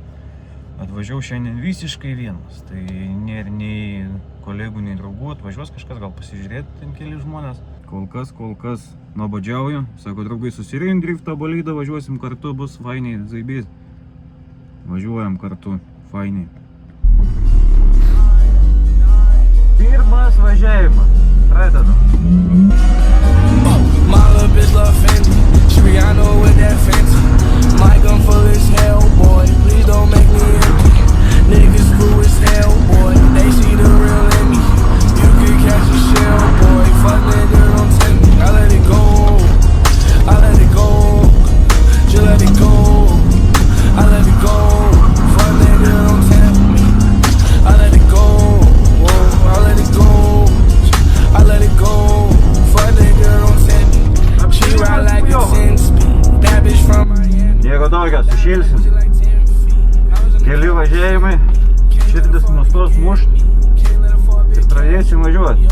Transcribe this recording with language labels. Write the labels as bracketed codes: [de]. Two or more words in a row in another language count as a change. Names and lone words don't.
[lt] Atvažiavau šiandien visiškai vienas, tai nėra nei kolegų, nei draugų, atvažiuos kažkas, gal pasižiūrėti ten keli žmonės. Kol kas nuobodžiauju, sako draugai, susirink driftą bolydą, važiuosim kartu, bus fainiai, zaibys. Važiuojam kartu, fainiai. Pirmas važiavimas, pradedam. [en] Niggas screw as hell, boy. They see the real in me. You can catch a shell, boy. Fuck nigga, don't tempt me. I let it go. I let it go. Just let it go. I let it go. Fuck nigga, don't tempt me. I let it go. Whoa, I let it go. I let it go. Fuck nigga, don't tempt me. She ride like a 10-speed. That bitch from Miami. [lt] Nieko tokio, sušilsim. Keli važiavimai, širdis nustos mušt ir pradėsim važiuoti.